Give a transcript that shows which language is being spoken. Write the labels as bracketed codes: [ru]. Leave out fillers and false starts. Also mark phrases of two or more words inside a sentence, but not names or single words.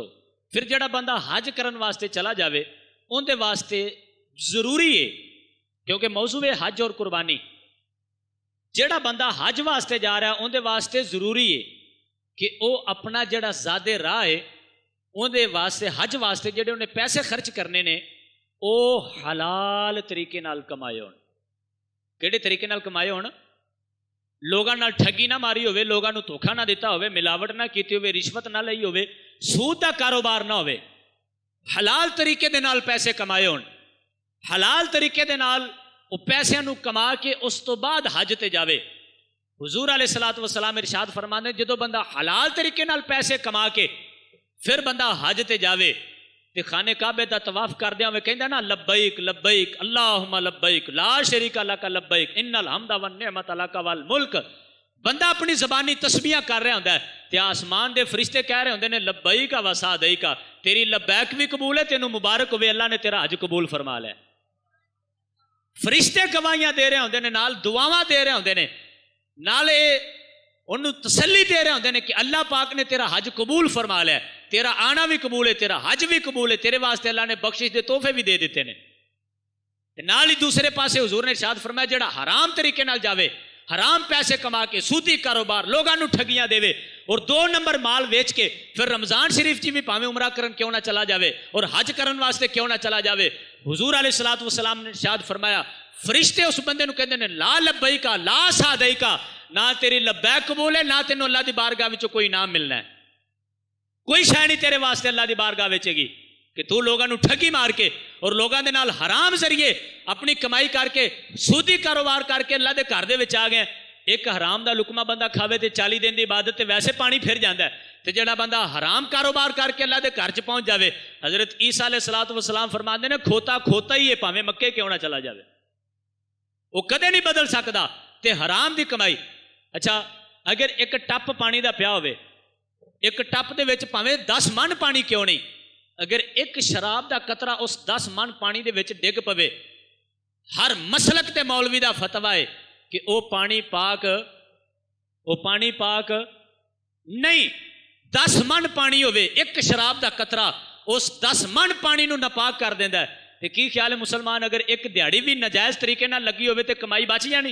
[pa] پھر جڑا بندہ حج کرن واسطے چلا جاوے ان دے واسطے ضروری ہے کیونکہ موضوع ہے حج اور قربانی. جڑا بندہ حج واسطے جا رہا ہے ان دے واسطے ضروری ہے کہ وہ اپنا جڑا زیادہ راہ ہے ان دے واسطے حج واسطے جڑے انہیں پیسے خرچ کرنے نے وہ حلال طریقے نال کمائے ہون. کیڑے طریقے نال کمائے ہون؟ لوگاں نال ٹھگی نہ ماری ہوئے لوگاں نو دھوکا نہ دیتا ہوئے ملاوٹ نہ کیتی ہوئے رشوت نہ لئی ہوئے سود دا کاروبار نہ ہوئے حلال طریقے دے نال پیسے کمائے ہون حلال طریقے دے نال وہ پیسے نو کما کے اس تو بعد حج تے جاوے. حضور [ar] علیہ الصلوۃ والسلام [pa] ارشاد فرماندے جدو بندہ حلال طریقے نال پیسے کما کے پھر بندہ حج تے جاوے تے خانے کعبے دا طواف کردیا ہوئے کہندا نا [ar] لبیک لبیک اللہم لبیک لا شریک لک لبیک ان الحمد والنعمت لک والملک. [pa] بندہ اپنی زبانی تسبیحاں کر رہا ہوندا ہے تے آسمان دے فرشتے کہہ رہے ہوندے نے [ar] لبیک و سعدیک، [pa] تیری لبیک بھی قبول ہے، تینوں مبارک ہوئے اللہ نے تیرا حج قبول فرما لیا. فرشتے گواہیاں دے رہے ہوندے نے، نال دعاواں دے رہے ہوندے نے، نال انہوں تسلی دے رہے ہوندے نے کہ اللہ پاک نے تیرا حج قبول فرما لیا، تیرا آنا بھی قبول ہے، تیرا حج بھی قبول ہے، تیرے واسطے اللہ نے بخشش دے تحفے بھی دے دیتے نے. نال ہی دوسرے پاسے حضور نے ارشاد فرمایا جڑا حرام طریقے نال جاوے، حرام پیسے کما کے سودی کاروبار لوگاں نو ٹھگیاں دے اور 2 نمبر مال ویچ کے پھر رمضان شریف جی بھی پاویں عمرہ کرن کیوں نہ چلا جاوے اور حج کرن واسطے کیوں نہ چلا جاوے، حضور [ar] علیہ الصلوۃ والسلام [pa] نے ارشاد فرمایا فرشتے اس بندے نو کہندے نے [ar] لا لبیک لا سعدیک، [pa] نہ تیری لبیک قبول ہے، نہ تینوں اللہ دی بارگاہ وچوں کوئی انعام ملنا ہے، کوئی شے نہیں تیرے واسطے اللہ دی بارگاہ وچ گی کہ تو لوگاں نو ٹھگی مار کے اور لوگاں دے نال حرام ذریعے اپنی کمائی کر کے سودی کاروبار کر کے اللہ دے گھر دے وچ آ گئے. ایک حرام دا لقمہ بندہ کھاوے تے 40 دن دی عبادت تے ویسے پانی پھر جاندا ہے، تے جڑا بندہ حرام کاروبار کر کے اللہ دے گھر چ پہنچ جاوے، حضرت عیسیٰ [ar] علیہ الصلوۃ والسلام [pa] فرماندے نے کھوتا کھوتا ہی ہے پاویں مکے کیوں نہ چلا جاوے، وہ کدے نہیں بدل سکدا. تے حرام دی کمائی. اچھا اگر ایک ٹپ پانی دا پیا ہوئے، ایک ٹپ دے وچ پاویں 10 من پانی کیوں نہیں، اگر ایک شراب دا قطرہ اس 10 من پانی دے وچ ڈگ پوے، ہر مسلک تے مولوی دا فتوی ہے کہ او پانی پاک نہیں. 10 من پانی ہوئے، ایک شراب دا قطرہ اس 10 من پانی نو ناپاک کر دیندا ہے. تے کی خیال ہے مسلمان اگر ایک دیہڑی بھی ناجائز طریقے نال لگی ہوئے تے کمائی بچ جانی.